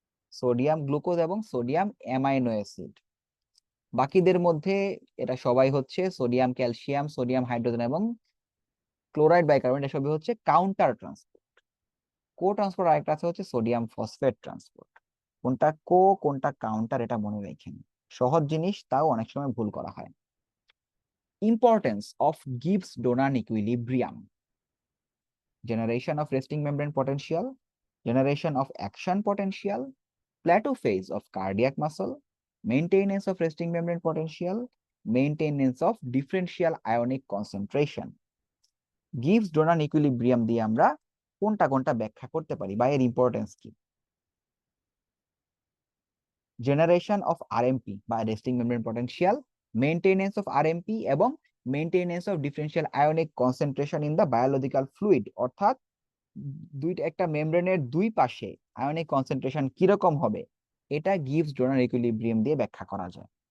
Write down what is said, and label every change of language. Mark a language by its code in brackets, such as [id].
[bn] Sodium glucose এবং sodium amino acid. বাকিদের মধ্যে এটা সবাই হচ্ছে সোডিয়াম ক্যালসিয়াম, সোডিয়াম হাইড্রোজেন এবং ক্লোরাইড বাইকার্বনেট, এসবই হচ্ছে কাউন্টার ট্রান্সপোর্ট। কো ট্রান্সপোর্ট আরেকটা আছে হচ্ছে সোডিয়াম ফসফেট ট্রান্সপোর্ট। কোনটা কো কোনটা কাউন্টার এটা মনে রাখেন, সহজ জিনিস তাও অনেক সময় ভুল করা হয়। [en] Importance of Gibbs Donnan equilibrium: generation of resting membrane potential, generation of action potential, plateau phase of cardiac muscle, maintenance of resting membrane potential, maintenance of differential ionic concentration. [bn] Gibbs donor equilibrium দিয়ে আমরা কোনটা কোনটা ব্যাখ্যা করতে পারি বা এর importance কি? [en] generation of RMP বা resting membrane potential, maintenance of RMP এবং maintenance of differential ionic concentration in the biological fluid, [bn] অর্থাৎ দুইটা একটা মেমব্রেনের দুই পাশে আয়নিক কনসেন্ট্রেশন কিরকম হবে এটা গিবস ডোনার ইকুইলিব্রিয়াম দিয়ে ব্যাখ্যা করা যায়।